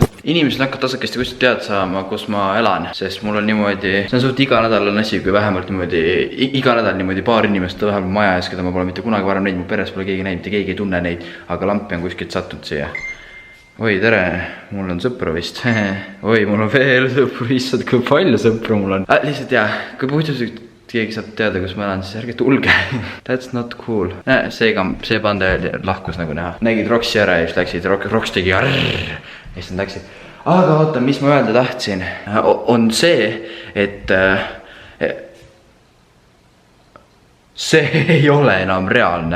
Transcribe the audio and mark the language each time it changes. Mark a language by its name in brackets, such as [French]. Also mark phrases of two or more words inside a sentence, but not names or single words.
[Estonian] Inimesed hakkavad tasakesti kuskilt teada saama, kus ma elan. Sest mul on niimoodi, see on suht iga nädal on asi, kui vähemalt niimoodi, iga nädal niimoodi paar inimest vähemalt maja ees, keda ma pole mitte kunagi varem näinud, mu peres pole keegi näinud, keegi ei tunne neid, aga lampi on kuskilt sattunud siia. Oi, tere, mul on sõpru vist. Oi, mul on veel sõpru, issad, kui palju sõpru mul on. Lihtsalt jah, kui puhtusest keegi saab teada, kus ma elan, siis ärge tulge. [English] That's not cool. [Estonian] See pande lahkus nagu näha. Nägid Roksi ära ja siis läksid, Roks tegi arrrr. Ja siis nad läksid. Aga oota, mis ma öelda tahtsin, on see, et See ei ole enam reaalne.